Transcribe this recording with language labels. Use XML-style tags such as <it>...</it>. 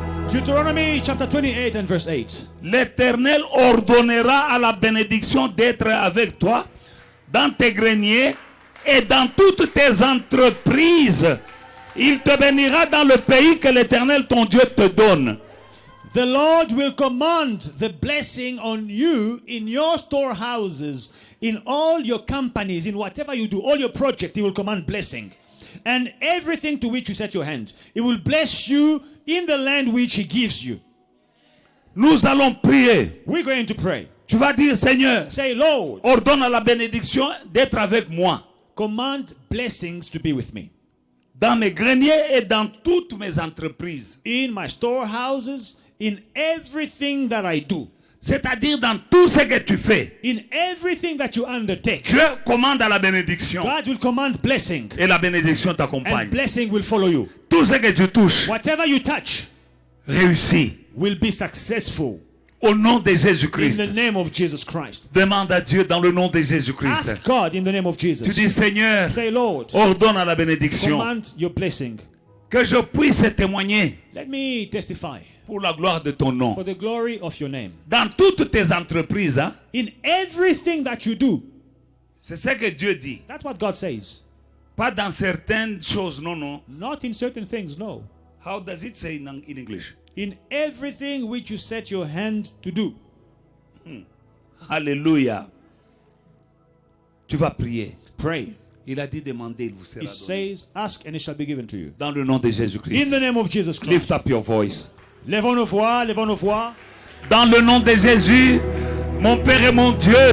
<en>Deuteronomy chapter 28 and verse 8.</en> <fr>L'Éternel ordonnera à la bénédiction d'être avec toi dans tes greniers et dans toutes tes entreprises. Il te bénira dans le pays que l'Éternel ton Dieu te donne.</fr> <en>The Lord will command the blessing on you in your storehouses, in all your companies, in whatever you do, all your projects, He will command blessing. And everything to which you set your hand, He will bless you in the land which He gives you.</en> <fr>Nous allons prier.</fr> <en>We're going to pray.</en> <fr>Tu vas dire, Seigneur,</fr> <en>Say, Lord,</en> <fr>ordonne à la bénédiction d'être avec moi</fr> <en>command blessings to be with me</en> <fr>dans mes greniers et dans toutes mes entreprises.</fr> <en>in my storehouses, in everything that I do,</en> <fr>C'est-à-dire dans tout ce que tu fais.</fr> <en>in everything that you undertake.</en> <fr>Dieu commande à la bénédiction</fr> <en>God will command blessing,</en> <fr>et la bénédiction</fr> <en>and</en> <fr>t'accompagne.</fr> <en>blessing will follow you.</en> <fr>Tout ce que tu touches</fr> <en>Whatever you touch</en> <fr>réussit.</fr> <en>will be successful</en> <fr>Au nom de</fr> <en>in</en> <fr>Jésus-Christ.</fr> <en>the name of Jesus Christ.</en> <fr>Demande à Dieu dans le nom de Jésus-Christ.</fr> <en>Ask God in the name of</en> <fr>Tu</fr> <en>Jesus.</en> <fr>dis, Seigneur,</fr> <en>Say, Lord,</en> <fr>ordonne à la bénédiction</fr> <en>command your blessing.</en> <fr>que je puisse témoigner</fr> <en>Let me testify</en> <fr>pour la gloire de ton nom.</fr> <en>for the glory of your name.</en> <fr>Dans toutes tes entreprises, hein,</fr> <en>In everything that you do,</en> <fr>c'est ce que Dieu dit.</fr> <en>that's what God says.</en> <fr>Pas dans certaines choses, non, non.</fr> <en>Not in certain things, no. How does it say in English? In everything which you set your hand to do.</en> <fr>Alléluia. Tu vas prier.</fr> <en>Pray.</en> <fr>Il a dit demander, il vous sera</fr> <en>It</en> <fr>donné.</fr> <en>says, ask and it shall be given to you.</en> <fr>Dans le nom de</fr> <en>In</en> <fr>Jésus-Christ.</fr> <en>the name of Jesus Christ. Lift up your voice.</en> <fr>Lèvons nos voix, lèvons nos voix. Dans le nom de Jésus, mon Père et mon Dieu.</fr>